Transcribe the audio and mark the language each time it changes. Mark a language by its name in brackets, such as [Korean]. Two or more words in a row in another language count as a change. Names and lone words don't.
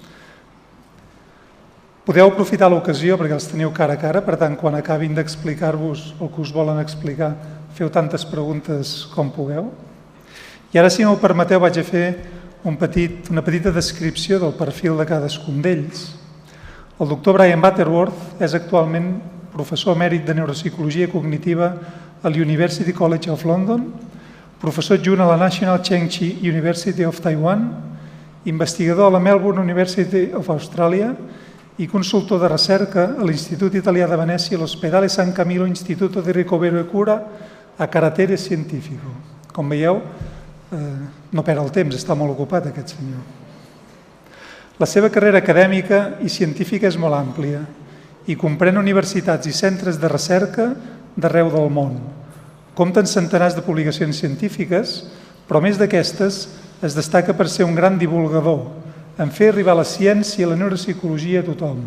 [Catalan] Podeu aprofitar l'ocasió perquè els teniu cara a cara, per tant, quan acabin d'explicar-vos el que us volen explicar, feu tantes preguntes com pugueu. I ara, si m'ho permeteu, vaig a fer una petita descripció del perfil de cadascun d'ells. El doctor Brian Butterworth és actualment professor emèrit de Neuropsicologia Cognitiva a la University College of London, professor adjunt a la National Cheng Chi University of Taiwan, investigador a la Melbourne University of Australia i consultor de recerca a l'Institut Italià de Venècia i l'Ospedale San Camillo Instituto di Ricovero e Cura a Carattere Científico. Com veieu, no perd el temps, està molt ocupat aquest senyor. La seva carrera acadèmica i científica és molt àmplia i comprèn universitats i centres de recerca d'arreu del món. Compta en centenars de publicacions científiques, però a més d'aquestes es destaca per ser un gran divulgador, en fer arribar la ciència i la neuropsicologia a tothom.